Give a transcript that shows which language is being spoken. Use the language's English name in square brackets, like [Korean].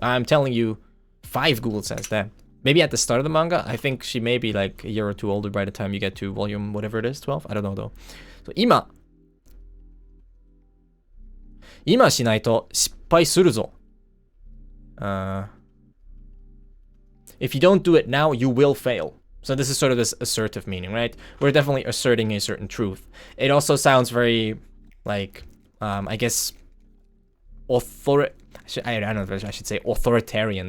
[English] I'm telling you 5 Google says that. Maybe at the start of the manga, I think she may be like a year or two older by the time you get to volume whatever it is, 12. I don't know though. [Japanese] So 今しないと失敗するぞ. [English] If you don't do it now, you will fail. So this is sort of this assertive meaning, right? We're definitely asserting a certain truth. It also sounds very like, I guess, I don't know if I should say authoritarian.